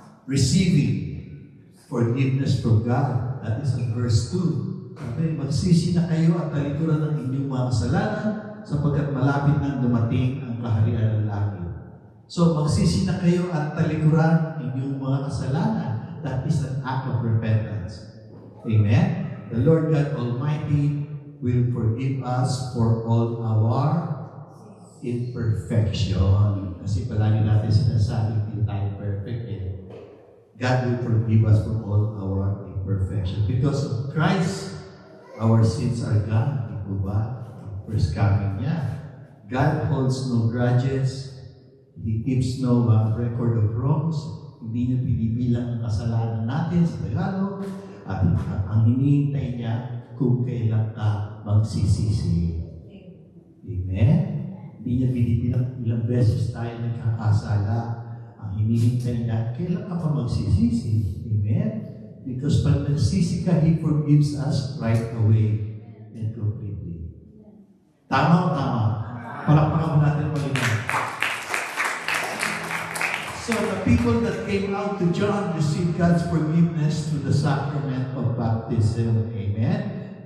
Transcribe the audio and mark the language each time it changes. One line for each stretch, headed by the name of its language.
English: Receiving forgiveness from God. That is in verse 2.
Filipino: Sabi, magsisi na kayo at talikuran ng inyong mga kasalanan sapagkat malapit nang dumating ang kaharian ng langit. So, magsisi na kayo at talikuran ng inyong mga kasalanan.
English: That is an act of repentance. Amen? The Lord God Almighty will forgive us for all our imperfection.
Filipino: Kasi palagi natin sinasabi, hindi tayo perfect eh.
English: God will forgive us for all our imperfection. Because of Christ, our sins are gone.
Filipino: Di po ba?
English: First coming niya. God holds no grudges. He keeps no record of wrongs.
Filipino: Hindi niya binibilang ang kasalanan natin sa Tagalog. At ang hinihintay niya kung kailan ka magsisisi. Amen? Hindi niya binibilang ilang beses tayo nagkakasala. Ang hinihintay niya, kailan ka pa magsisisi? Amen?
English: Because
Filipino: pag nagsisi ka,
English: He forgives us right away and completely.
Filipino: Tama o tama? Palakpakan mo natin malinaw.
English: So the people that came out to John received God's forgiveness through the sacrament of baptism. Amen?